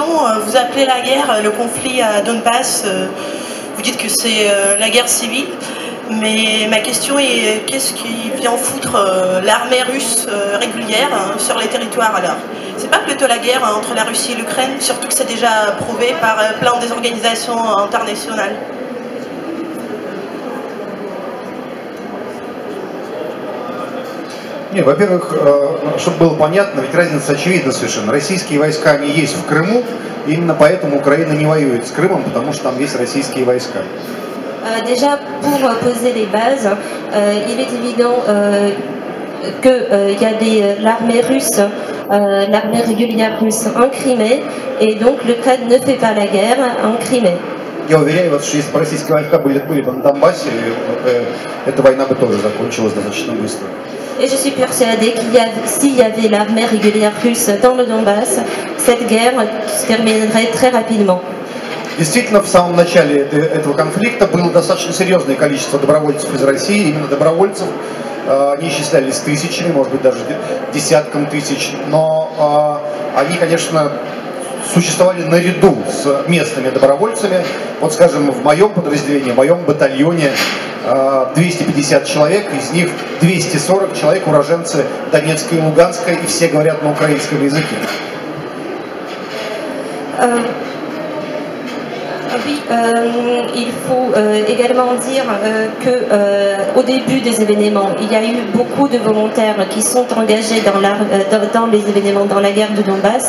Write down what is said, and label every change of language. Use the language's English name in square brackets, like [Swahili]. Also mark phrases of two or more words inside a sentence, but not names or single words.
[French] Vous appelez la guerre, le conflit à Donbass, vous dites que c'est la guerre civile, mais ma question est qu'est-ce qui vient foutre l'armée russe régulière sur les territoires alors? C'est pas plutôt la guerre entre la Russie et l'Ukraine, surtout que c'est déjà prouvé par plein des organisations internationales? [Russian] Не, во-первых, чтобы было понятно, ведь разница очевидна совершенно. Российские войска, они есть в Крыму, именно поэтому Украина не воюет с Крымом, потому что там есть российские войска. [French] Déjà, pour poser les bases, il est évident qu'il y a l'armée russe, l'armée régulière russe en Crimée, et donc l'Ukraine ne fait pas la guerre en Crimée. [Russian] Я уверяю вас, что если бы российские войска были бы на Донбассе, эта война бы тоже закончилась достаточно быстро. [French] Et je suis persuadée s'il y avait l'armée régulière russe dans le Donbass, cette guerre se terminerait très rapidement. [Russian] Действительно, в самом начале этого конфликта было достаточно серьезное количество добровольцев из России, именно добровольцев. Они исчислялись тысячами, может быть, даже десятком тысяч, но они, конечно, существовали наряду с местными добровольцами. Вот, скажем, в моем подразделении, в моем батальоне 250 человек, из них 240 человек уроженцы Донецка и Луганска, и все говорят на украинском языке. [French] Oui, il faut également dire qu'au début des événements, il y a eu beaucoup de volontaires qui sont engagés dans les événements, dans la guerre de Donbass.